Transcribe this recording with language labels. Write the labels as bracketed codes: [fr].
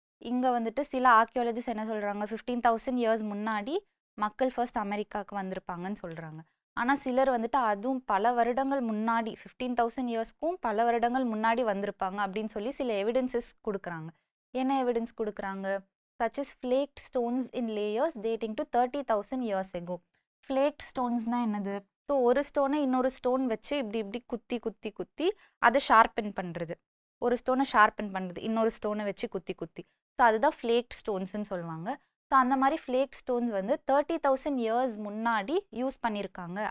[ta] இங்கே வந்துட்டு சில ஆர்கியாலஜிஸ்ட் என்ன சொல்கிறாங்க? 15,000 இயர்ஸ் முன்னாடி மக்கள் ஃபர்ஸ்ட் அமெரிக்காவுக்கு வந்திருப்பாங்கன்னு சொல்கிறாங்க. ஆனால் சிலர் வந்துட்டு அதுவும் பல வருடங்கள் முன்னாடி 15,000 இயர்ஸ்க்கும் பல வருடங்கள் முன்னாடி வந்திருப்பாங்க அப்படின்னு சொல்லி சில எவிடன்சஸ் கொடுக்குறாங்க. என்ன எவிடன்ஸ் கொடுக்குறாங்க? [en] such as flaked stones in layers dating to 30,000 years ago. [ta] Flaked stonesனா என்னது? ஸோ ஒரு ஸ்டோனை இன்னொரு ஸ்டோன் வச்சு இப்படி இப்படி குத்தி குத்தி குத்தி அதை ஷார்பன் பண்ணுறது. ஒரு ஸ்டோனை ஷார்பன் பண்ணுறது இன்னொரு ஸ்டோனை வச்சு குத்தி குத்தி. ஸோ அதுதான் ஃப்ளேக்ட் ஸ்டோன்ஸ்னு சொல்லுவாங்க. ஸோ அந்த மாதிரி ஃப்ளேக்ட் ஸ்டோன்ஸ் வந்து 30,000 இயர்ஸ் முன்னாடி யூஸ் பண்ணியிருக்காங்க.